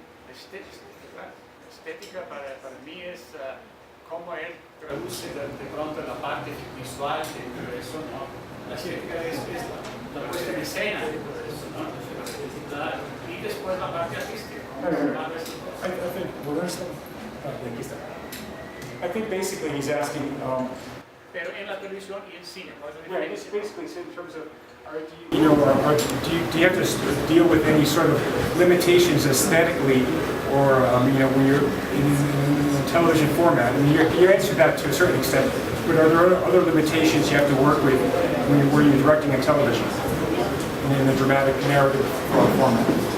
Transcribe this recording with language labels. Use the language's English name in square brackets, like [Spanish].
[Spanish] Estética para mí es cómo él traduce de pronto la parte visual de todo eso, ¿no? La estética es la puesta en escena de todo eso, ¿no? Y después la parte artística. [English] I think basically he's asking. [Spanish] Pero en la televisión y en cine, ¿cuál es la [English] Yeah, [Spanish] diferencia? [English] it's basically in terms of Do you have to deal with any sort of limitations aesthetically, or when you're in television format? I mean, you answered that to a certain extent, but are there other limitations you have to work with when you're directing a television in a dramatic narrative format?